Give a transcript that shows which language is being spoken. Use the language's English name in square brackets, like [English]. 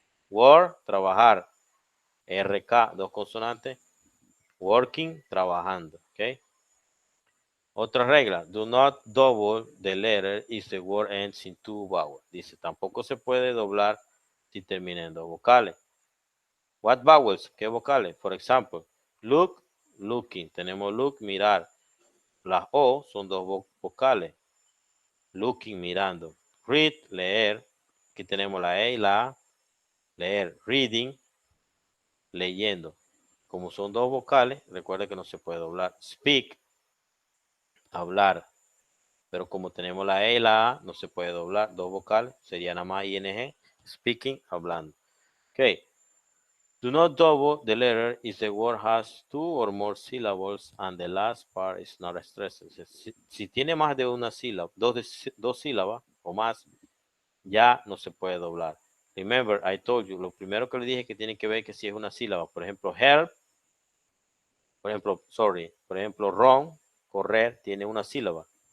[Spanish] Work, trabajar. RK, dos consonantes. Working, trabajando. ¿Ok? Otra regla. [English] Do not double the letter if the word ends in two vowels. [Spanish] Dice, tampoco se puede doblar si termina en dos vocales. [English] What vowels? [Spanish] ¿Qué vocales? [English] For example, look, looking. [Spanish] Tenemos look, mirar. Las O son dos vocales. Looking, mirando. Read, leer. Aquí tenemos la E y la A. Leer, reading, leyendo. Como son dos vocales, recuerde que no se puede doblar. Speak, hablar. Pero como tenemos la E y la A, no se puede doblar. Dos vocales, sería nada más ing. Speaking, hablando. Ok. [English] Do not double the letter if the word has two or more syllables and the last part is not stressed. [Spanish] Si tiene más de una sílaba, dos sílabas o más, ya no se puede doblar. [English] Remember, I told you, [Spanish] lo primero que le dije que tiene que ver que si es una sílaba. Por ejemplo, help, por ejemplo, run, correr, tiene una sílaba.